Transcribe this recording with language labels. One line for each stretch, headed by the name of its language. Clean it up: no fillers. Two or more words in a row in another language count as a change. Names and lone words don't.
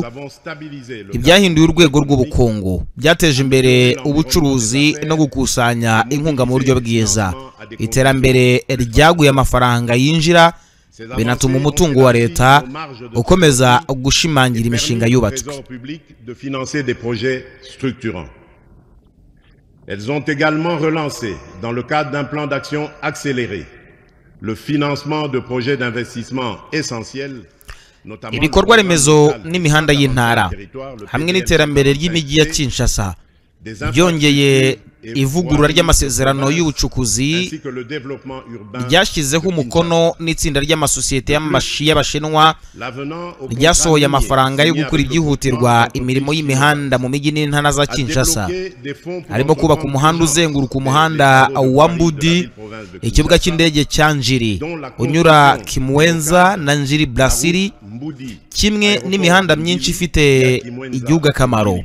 Kinyarwanda: Ibyahinduye urwego rw'ubukungu, byateje imbere ubucuruzi no gukusanya inkunga mu buryo bwiza. Iterambere ryaguye amafaranga yinjira, binatuma umutungo wa leta ukomeza gushimangira imishinga yubatswe.
French: Elles ont également relancé, dans le cadre d'un plan d'action accéléré, le financement de projets d'investissement essentiels,
Kinyarwanda: ibikorwa remezo n'imihanda y'intara hamwe n'iterambere ry'imijyi ya Kinshasa byongeye ivugurura ry'amasezerano y'ubucukuzi ryashyizeho umukono n'itsinda ry'amasosiyete y'Abashinwa ryasohoye amafaranga yo gukora ibyihutirwa imirimo y'imihanda mu mijyi n'intara za Kinshasa, harimo kubaka umuhanda uzenguruka umuhanda wa Mbudi, ikibuga cy'indege cya Njiri unyura Kimwenza na Njiri Brasserie, kimwe n'imihanda myinshi ifite igihugu akamaro.